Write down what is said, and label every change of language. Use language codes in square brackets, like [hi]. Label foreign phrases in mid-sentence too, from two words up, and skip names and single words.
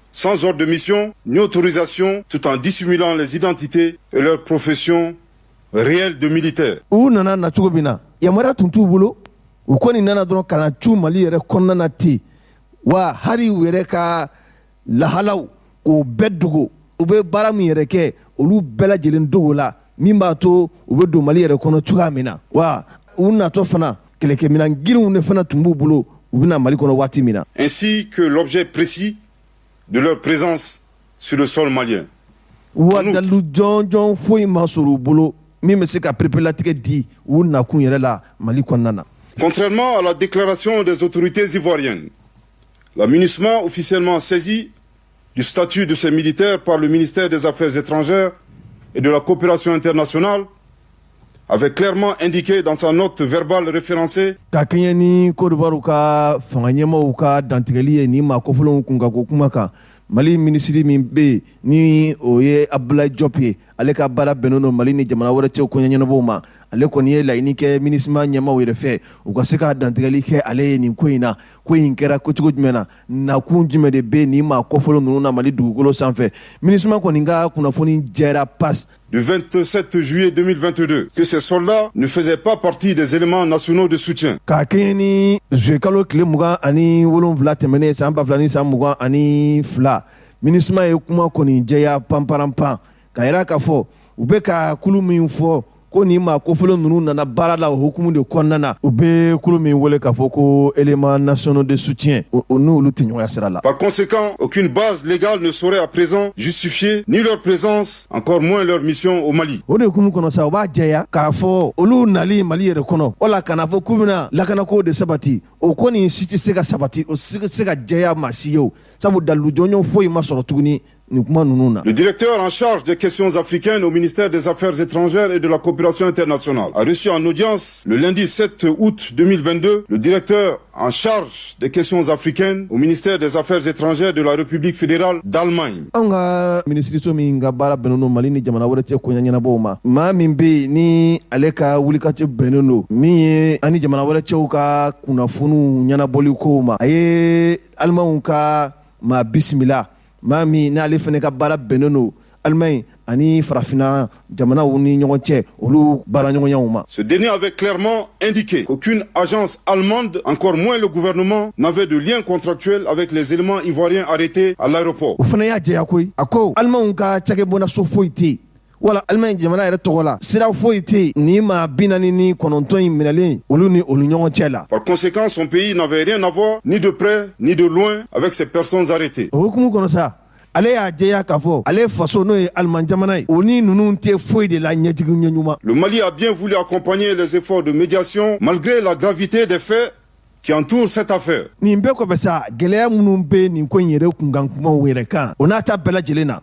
[fr] Sans ordre de mission ni autorisation tout en dissimulant les identités et leur profession réelle de militaire. [bm] U nana na cogo min na yamaruya tun t'u bolo u kɔni nana dɔrɔn ka na cu Mali yɛrɛ kɔnɔna na ten wa hari u yɛrɛ ka lahalaw k'o bɛɛ dogo u bɛ baara min yɛrɛ kɛ olu bɛɛ lajɛlen dogo la min b'a to u bɛ don Mali yɛrɛ kɔnɔ cogoya min na wa u natɔ fana kɛlɛkɛminɛn girinw de fana tun b'u bolo u bɛna Mali kɔnɔ waati min na. [fr] Ainsi que l'objet précis de leur présence sur le sol malien. [bm] wa dalu jɔnjɔn foyi ma sɔrɔ u bolo min bɛ se ka perepelatigɛ di u nakun yɛrɛ la Mali kɔnɔna na. [fr] Contrairement à la déclaration des autorités ivoiriennes, la MINUSMA, officiellement saisie du statut de ces militaires par le ministère des Affaires étrangères et de la coopération internationale, avait clairement indiqué dans sa note verbale référencée [bm] ka kɛɲɛ ni Côte d'Ivoire ka fanga ɲɛmaaw ka dantigɛli ye ni maa kɔfɛlenw kun ka ko kuma kan Mali minisiri min bɛ yen ni o ye Abdoulaye Diop ye ale ka baara bɛnnen don Mali ni jamana wɛrɛ cɛw kɔɲɛ ɲɛnabɔw ma ale kɔni ye laɲini kɛ MINUSMA ɲɛmaaw yɛrɛ fɛ u ka se ka dantigɛli kɛ ale ye nin ko in na ko in kɛra kocogo jumɛn na nakun jumɛn de bɛ nin maa kɔfɛlen ninnu na Mali dugukolo sanfɛ MINUSMA kɔni ka kunnafoni jɛra passe [fr] du 27 juillet 2022 que ces soldats ne faisaient pas partie des éléments nationaux de soutien. [bm] Ka kɛɲɛ ni juillet kalo tile 27 tɛmɛnen san 2022 MINUSMA ye kuma kɔni jɛya panparanpan ka yira k'a fɔ u bɛ ka kulu min fɔ ko ni maa kofɔlen ninnu nana baara la o hukumu de kɔnɔna na u bɛ kulu min wele k'a fɔ ko [fr] éléments nationaux de soutien [bm] o n'olu tɛ ɲɔgɔnya sira la. [fr] Par conséquent, aucune base légale ne saurait à présent justifier ni leur présence, encore moins leur mission au Mali. [bm] O de hukumu kɔnɔ sa u b'a jɛya k'a fɔ olu nali Mali yɛrɛ kɔnɔ wala kana fɔ k'u bɛna lakanako de sabati o kɔni si tɛ se ka sabati o si tɛ se ka jɛya maa si ye o sabu dalu jɔnjɔn foyi ma sɔrɔ tuguni. [fr] Le directeur en charge des questions africaines au ministère des Affaires étrangères et de la coopération internationale a reçu en audience le lundi 7 août 2022 le directeur en charge des questions africaines au ministère des Affaires étrangères de la République fédérale d'Allemagne. [bm] An ka minisiriso min ka baara bɛnnen don Mali ni jamana wɛrɛ cɛ koɲɛ ɲɛnabɔw ma maa min bɛ yen ni ale ka wulikajɔ bɛnnen don min ye ani jamana wɛrɛ cɛw ka kunnafoniw ɲɛnabɔli kow ma a ye Alimanw ka maa bisimila maa min n'ale fana ka baara bɛnnen don Allemagne ani farafina jamanaw ni ɲɔgɔn cɛ olu baara ɲɔgɔnyaw ma. [fr] Ce dernier avait clairement indiqué qu'aucune agence allemande, encore moins le gouvernement, n'avait de lien contractuel avec les éléments ivoiriens arrêtés à l'aéroport. [bm] O fana y'a jɛya koyi a ko Allemagne ka cakɛbɔnaso foyi tɛ yen wala Allemagne jamana yɛrɛ tɔgɔ la sira foyi tɛ yen ni maa 49 in minɛlen olu ni olu ɲɔgɔn cɛ la. [fr] Par conséquent, son pays n'avait rien à voir ni de près ni de loin avec ces personnes arrêtées. [bm] O hukumu kɔnɔ sa ale y'a jɛya k'a fɔ ale faso n'o ye Allemagne jamana ye o ni ninnu tɛ foyi de la ɲɛjugu ɲɛɲuman. [fr] Le Mali a bien voulu accompagner les efforts de médiation malgré la gravité des faits qui entourent cette affaire. [bm] Nin bɛɛ kɔfɛ sa gɛlɛya minnu bɛ nin ko in yɛrɛ kunkan kumaw yɛrɛ kan o n'a ta bɛɛ lajɛlen na.